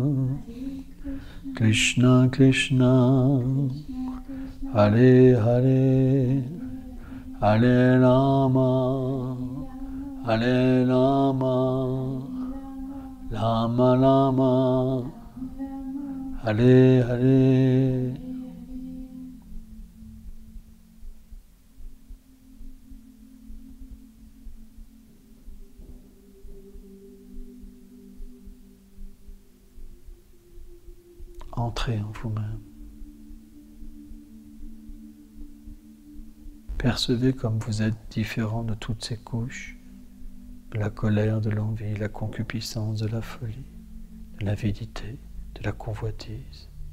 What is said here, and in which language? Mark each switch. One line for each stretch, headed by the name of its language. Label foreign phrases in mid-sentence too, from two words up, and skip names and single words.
Sanskrit: Krishna Krishna, Hare Hare, Hare Rama, Hare Rama, Rama Rama, Hare Hare.
French: Entrez en vous-même. Percevez comme vous êtes différent de toutes ces couches, de la colère, de l'envie, de la concupiscence, de la folie, de l'avidité, de la convoitise.